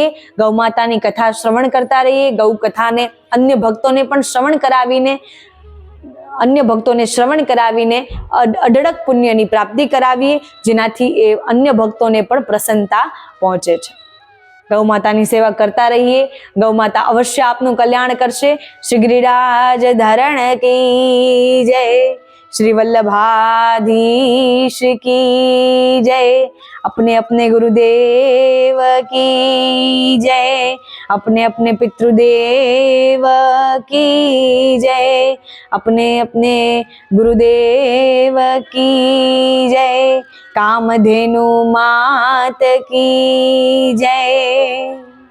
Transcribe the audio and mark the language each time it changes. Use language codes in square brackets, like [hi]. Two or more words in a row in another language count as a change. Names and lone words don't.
[gu] ગૌમાતાની કથા શ્રવણ કરતા રહીએ, ગૌ કથાને અન્ય ભક્તોને પણ શ્રવણ કરાવીને અઢળક પુણ્યની પ્રાપ્તિ કરાવીએ, જેનાથી એ અન્ય ભક્તોને પણ પ્રસન્નતા પહોંચે છે. ગૌ માતાની સેવા કરતા રહીએ, ગૌ માતા અવશ્ય આપનું કલ્યાણ કરશે. [hi] श्री गिरिराज धरण की जय, श्री वल्लभाधीश की जय, अपने अपने गुरुदेव की जय, अपने अपने पितृदेव की जय, अपने अपने गुरुदेव की जय, कामधेनु मात की जय।